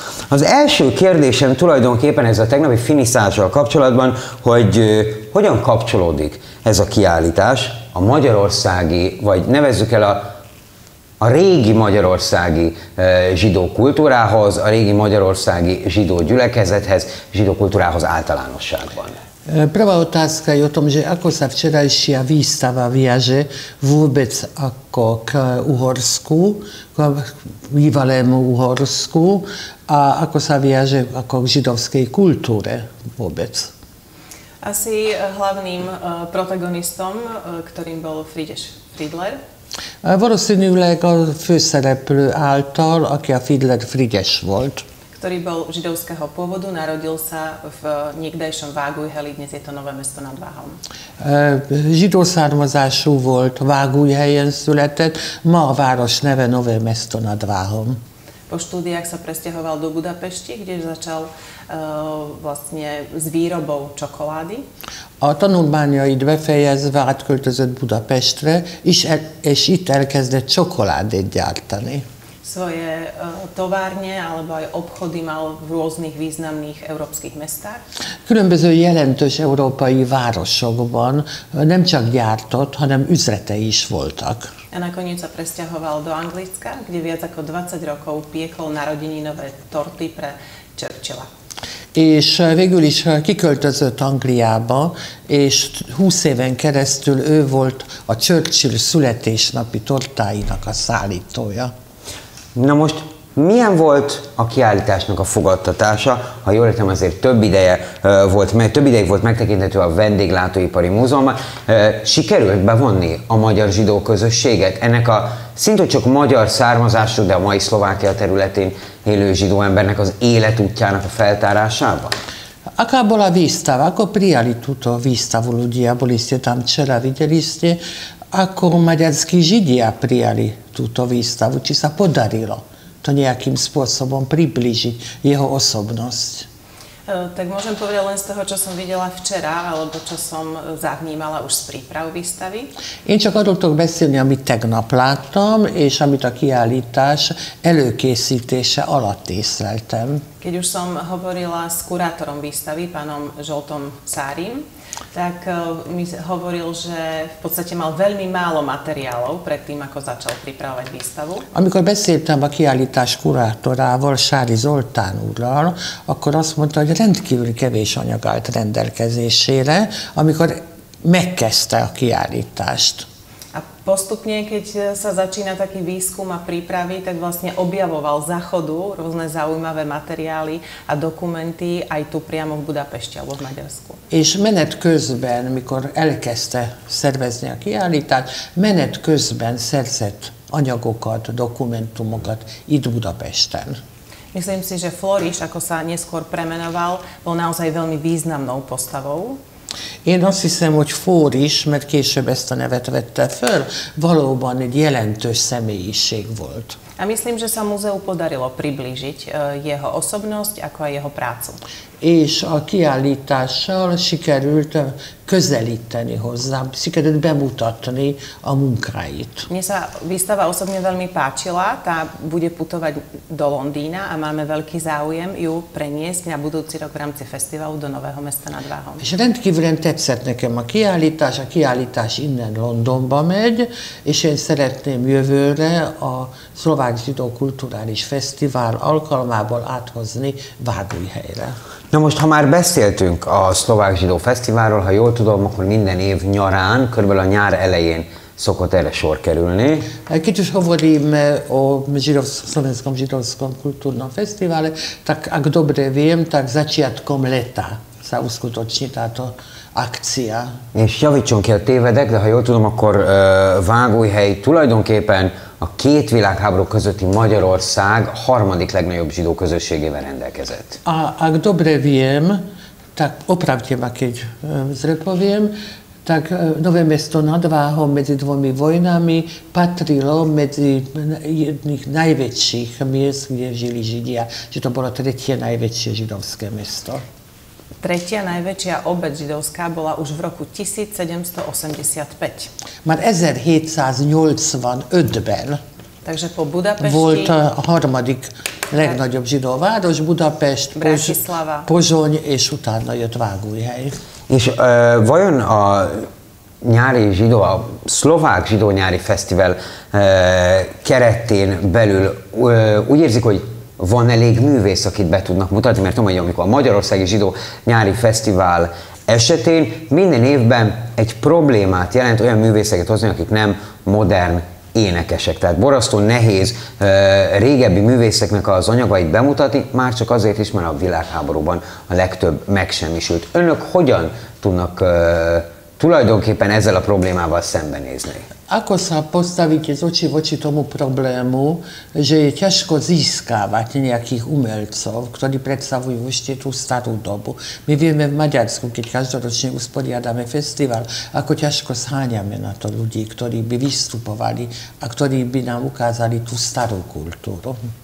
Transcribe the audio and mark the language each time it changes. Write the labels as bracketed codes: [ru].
[hu] Az első kérdésem tulajdonképpen ez a tegnapi finiszással kapcsolatban, hogy hogyan kapcsolódik ez a kiállítás a magyarországi, vagy nevezzük el a régi magyarországi zsidó kultúrához, a régi magyarországi zsidó gyülekezethez, zsidó kultúrához általánosságban. [sk] Prva otázka je o tom, že ako sa včerajšia výstava viaže vôbec ako k Uhorsku, k bývalému Uhorsku a ako sa viaže ako k židovskej kultúre vôbec. Asi hlavným protagonistom, ktorým bol Frigyes-Fiedler. [hu] Valószínűleg a főszereplő által, aki a Fiedler Frigyes volt. [sk] Ktorý bol židovského pôvodu, narodil sa v niekdajšom Vágujheli, dnes je to Nové Mesto nad Váhom. [hu] Zsidó származású volt, Vágujhelyen született, ma a város neve Nové Mesto nad Váhom. [sk] Po štúdiách sa presťahoval do Budapesti, kde začal vlastne s výrobou čokolády. [hu] A tanulmányait befejezve átköltözött Budapestre, és itt elkezdett csokoládét gyártani. [sk] Svoje továrne alebo aj obchody mal v rôznych významných európskych mestách. [hu] Különböző jelentős európai városokban nem csak gyártott, hanem üzletei is voltak. [sk] A nakoniec sa presťahoval do Anglicka, kde viac ako 20 rokov piekol narodeninové torty pre Churchilla. [hu] És végül is kiköltözött Angliába, és 20 éven keresztül ő volt a Churchill születésnapi tortáinak a szállítója. Na most, milyen volt a kiállításnak a fogadtatása? Ha jól értem, azért több ideig volt megtekinthető a Vendéglátóipari Múzeumban. Sikerült bevonni a magyar zsidó közösséget? Ennek a szintén csak magyar származású, de a mai Szlovákia területén élő zsidó embernek az életútjának a feltárásában? [sk] Aká bola výstava? Ako prijali túto výstavu ľudia? Boli ste tam včera, videli ste, ako maďarskí židia prijali túto výstavu? Či sa podarilo to nejakým spôsobom priblížiť jeho osobnosť? Tak môžem povedať len z toho, čo som videla včera, alebo čo som zavnímala už z príprav výstavy. [hu] Én csak arról tudok beszélni, amit tegnap láttam, és amit a kiállítás előkészítése alatt észleltem. [sk] Keď už som hovorila s kurátorom výstavy, pánom Zsoltom Szárim, tak mi hovoril, že v podstate mal veľmi málo materiálov predtým, ako začal pripravovať výstavu. [hu] Amikor beszéltem a kiállítás kurátorával, Sári Zoltán úrral, akkor azt mondta, hogy rendkívül kevés anyag állt rendelkezésére, amikor megkezdte a kiállítást. [sk] A postupne, keď sa začína taký výskum a prípravy, tak vlastne objavoval za chodu rôzne zaujímavé materiály a dokumenty aj tu priamo v Budapesti alebo v Maďarsku. [hu] És menet közben, mikor elkezdte szervezni a kiállítást, menet közben szerzett anyagokat, dokumentumokat itt Budapesten. [sk] Myslím si, že Floris, ako sa neskôr premenoval, bol naozaj veľmi významnou postavou. [hu] Én azt hiszem, hogy Fór is, mert később ezt a nevet vette föl, valóban egy jelentős személyiség volt. [sk] A myslím, že sa múzeu podarilo priblížiť jeho osobnosť, ako aj jeho prácu. [hu] És a kiállítással sikerült közelíteni hozzám, sikerült bemutatni a munkáit. [sk] Mne sa výstava osobne veľmi páčila, tá bude putovať do Londýna a máme veľký záujem ju preniesť na budúci rok v rámci fesztivalu do Nového Mesta nad Váhom. [hu] És rendkívülen tetszett nekem a kiállítás innen Londonba megy, és én szeretném jövőre a Szlovák Zsidó Kulturális Fesztivál alkalmából áthozni Vágujhelyre. Na most, ha már beszéltünk a Szlovák Zsidó Fesztiválról, ha jól tudom, akkor minden év nyarán, körülbelül a nyár elején szokott erre sor kerülni. [sk] Keď už hovoríme o Slovenskom židovskom kultúrnom festivale, tak ak dobre viem, tak začiatkom leta sa uskutoční táto akcia. [hu] És javítson ki, a tévedek, de ha jól tudom, akkor Vágujhely tulajdonképpen a két világháború közötti Magyarország harmadik legnagyobb zsidó közösségével rendelkezett. [sk] A ak dobre viem, tak opravte ma, keď zle poviem, tak Nové Mesto nad Váhom medzi dvomi vojnami patrilo medzi jedných najväčších miest, kde žili Židia. Že to bolo tretie najväčšie židovské mesto. Tretia najväčšia obec židovská bola už v roku 1785. [hu] Már 1785-ben [sk] Takže po Budapesti [hu] volt a harmadik legnagyobb zsidó város, Budapest, Pozsony, és utána jött Vágóhely. És vajon a nyári zsidó, a szlovák zsidó nyári fesztivál keretén belül úgy érzik, hogy van elég művész, akit be tudnak mutatni, mert tudom, hogy amikor a Magyarországi Zsidó Nyári Fesztivál esetén minden évben egy problémát jelent olyan művészeket hozni, akik nem modern énekesek. Tehát borzasztó nehéz régebbi művészeknek az anyagait bemutatni, már csak azért is, mert a világháborúban a legtöbb megsemmisült. Önök hogyan tudnak tulajdonképpen ezzel a problémával szembenézni? [sk] Ako sa postaviť z očí voči tomu problému, že je ťažko získávať nejakých umelcov, ktorí predstavujú ešte tú starú dobu. My vieme v Maďarsku, keď každoročne usporiadame festival, ako ťažko zháňame na to ľudí, ktorí by vystupovali a ktorí by nám ukázali tú starú kultúru.